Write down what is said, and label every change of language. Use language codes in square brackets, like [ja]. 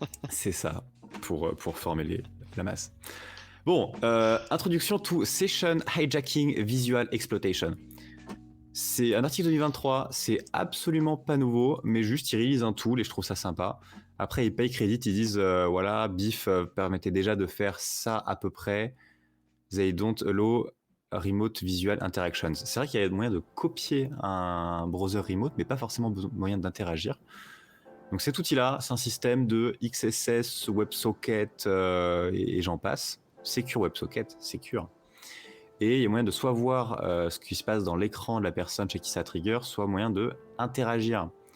[fr] C'est ça, pour former la masse. Bon, [en] introduction to Session Hijacking Visual Exploitation. [fr] C'est un article 2023, c'est absolument pas nouveau, mais juste ils réalisent un tool et je trouve ça sympa. Après, ils payent crédit, ils disent voilà, BIF permettait déjà de faire ça à peu près. [en] They don't allow remote visual interactions. [fr] C'est vrai qu'il y a moyen de copier un browser remote, mais pas forcément moyen d'interagir. Donc cet outil-là, c'est un système de XSS, WebSocket et j'en passe. Secure WebSocket, secure. Et il y a moyen de soit voir ce qui se passe dans l'écran de la personne chez qui ça trigger, soit moyen de interagir.